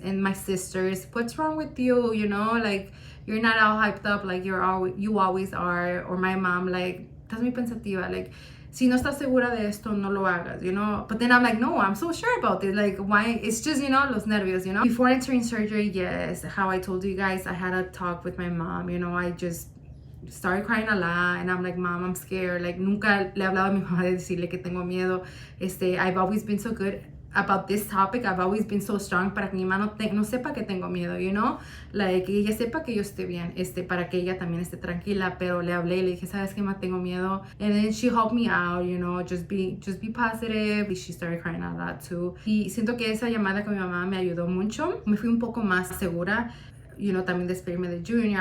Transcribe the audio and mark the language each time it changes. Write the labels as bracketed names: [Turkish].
[English] And my sisters, what's wrong with you? You know, like, you're not all hyped up like you always are. Or my mom, like, [Spanish] estás muy pensativa, [English] like, [Spanish] si no estás segura de esto, no lo hagas, [English] you know. But then I'm like, no, I'm so sure about it. Like, why? It's just, you know, [Spanish] los nervios, [English] you know. Before entering surgery, yes, how I told you guys, I had a talk with my mom, you know. I just started crying a lot, and I'm like, Mom, I'm scared. Like, [Spanish] nunca le he hablado a mi mamá de decirle que tengo miedo. [English] I've always been so good about this topic. I've always been so strong [Spanish] para que mi mamá no sepa que tengo miedo, [English] you know, like, [Spanish] ella sepa que yo esté bien, para que ella también esté tranquila. Pero le hablé y le dije, ¿sabes qué, ma? Tengo miedo. [English] And then she helped me out, you know, just be positive. She started crying a lot too. [Spanish] Y siento que esa llamada con mi mamá me ayudó mucho. Me fui un poco más segura, [English] you know, [Spanish] también despedirme de Junior.